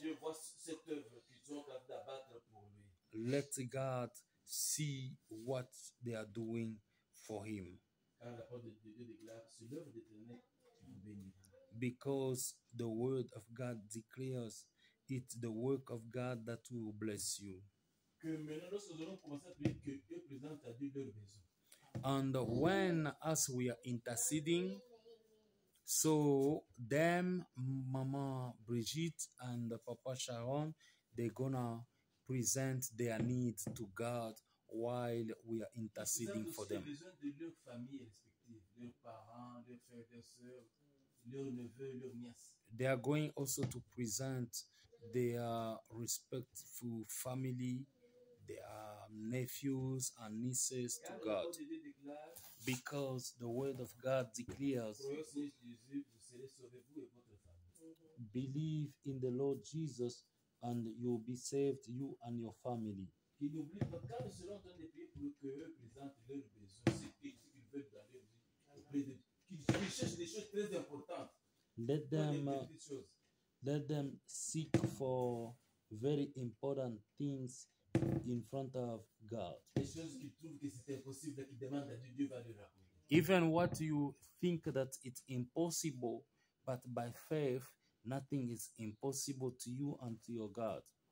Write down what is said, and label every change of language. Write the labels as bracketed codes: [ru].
[fr] Dieu voit cette œuvre qu'ils ont d'abattre pour lui. [en] Let God see what they are doing for him, [fr] Car la parole de Dieu déclare, c'est l'œuvre d'Éternel qui vous bénira. [en] because the word of God declares it's the work of God that will bless you. [fr] Que maintenant, lorsque nous allons commencer à prier, que Dieu présente à Dieu leur maison. [en] And when as we are interceding, so them Mama Brigitte and Papa Sharon, they're gonna present their needs to God while we are interceding for them. [fr] Ils ont besoin de leur famille respective, leurs parents, leurs frères, leurs sœurs, leurs neveux, leurs nièces. [en] They are going also to present their respectful family, They are nephews and nieces to God. [fr] Parole de Dieu déclare, [en] Because the word of God declares, [fr] croyez au Seigneur Jésus, vous serez sauvés, vous et votre famille. [en] Believe in the Lord Jesus and you'll be saved, you and your family. [fr] Qu'ils n'oublient pas, quand nous serons en train de prier pour qu'eux présentent leurs besoins, ce qu'ils veulent dans leur vie, auprès de Dieu, qu'ils cherchent des choses très importantes. [en] Let [fr] Pas des [en] them [fr] petites choses. [en] let them seek for very important things in front of God. [fr] Des choses qu'ils trouvent que c'est impossible, qu'ils demandent à Dieu, Dieu va leur accorder. [en] even what you think that it's impossible, but by faith, nothing is impossible to you and to your God.